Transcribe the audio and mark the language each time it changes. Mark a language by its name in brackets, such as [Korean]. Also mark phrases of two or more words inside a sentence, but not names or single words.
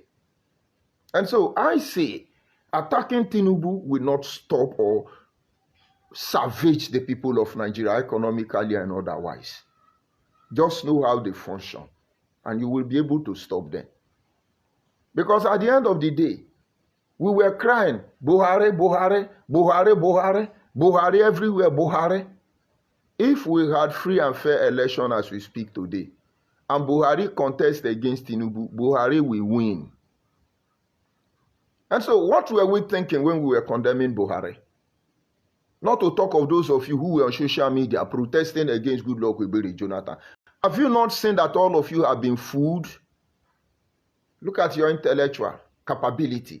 [English] And so I say, attacking Tinubu will not stop or savage the people of Nigeria economically and otherwise. Just know how they function, and you will be able to stop them. Because at the end of the day, we were crying, Buhari, Buhari, Buhari, Buhari, Buhari everywhere, Buhari. If we had free and fair election as we speak today, and Buhari contest against Tinubu, Buhari will win. And so what were we thinking when we were condemning Buhari? Not to talk of those of you who were on social media protesting against Goodluck Ebele Jonathan. Have you not seen that all of you have been fooled? Look at your intellectual capability.